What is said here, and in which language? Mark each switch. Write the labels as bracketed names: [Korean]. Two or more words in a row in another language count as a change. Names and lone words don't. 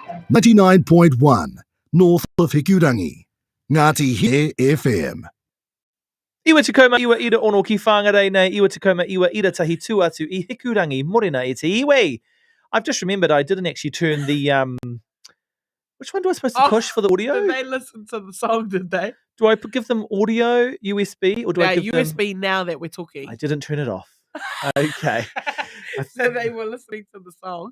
[English] 99.1 north of Hikurangi. Ngāti He FM. [Māori] Iwa te kauma iwa ira ono ki whangarei nei, iwa te kauma iwa ira tahi tuatu I Hikurangi, morena e te iwi. [English] I've just remembered I didn't actually turn the, which one do I supposed to push for the audio? Did they listen to the song, did they? Do I give them audio, USB, or do I give them... USB now that we're talking. I didn't turn it off. Okay. So they were listening to the song.